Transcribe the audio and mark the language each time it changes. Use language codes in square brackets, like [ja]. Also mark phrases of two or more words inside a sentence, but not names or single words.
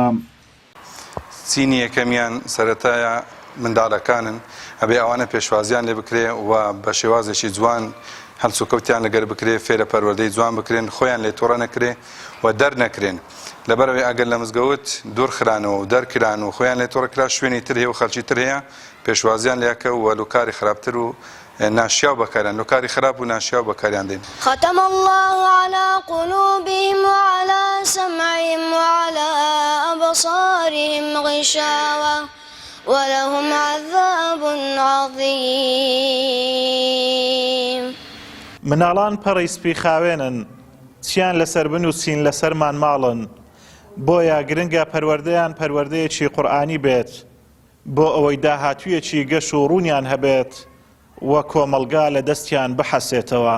[ckb] سینی یەکەمیان سەرەتایە منداڵەکانن، ئەبێ ئەوانە پێشوازیان لێ بکرێ و بە شێوازێکی جوان هەڵس و کەوتیان لەگەر بکرێ، فێرە پەروەردەی جوان بکرێن، خۆیان لێ تووڕە نەکرێ و دەرنەکرێن. لەبەرەوەی ئەگەر لە مزگەوت دوورخرانەوە و دەرکران و خۆیان لێ تووڕەکرا شوێنی تر هەیە و خەڵکی تر هەیە پێشوازیان لێکە و لوکاری خراپتر و ناشیاو بەکاریان لوکاری خراپ و ناشیاو بەکاریان دێن. [ar] ختم الله على قلوبهم وعلى سمعهم وعلى أبصارهم غشاوة ولهم عذاب عظيم. [ckb] مناڵان پەڕی سپی خاوێنن، چیان لەسەر بن و چین لەسەرمان ماڵن، بۆیە گرنگە پەروەردەیان پەروەردەیەکی قورئانی بێت بۆ ئەوەی داهاتوویەکی گەش و ڕوونیان هەبێت وە کۆمەلگا لە دەستیان بحەسێتەوە.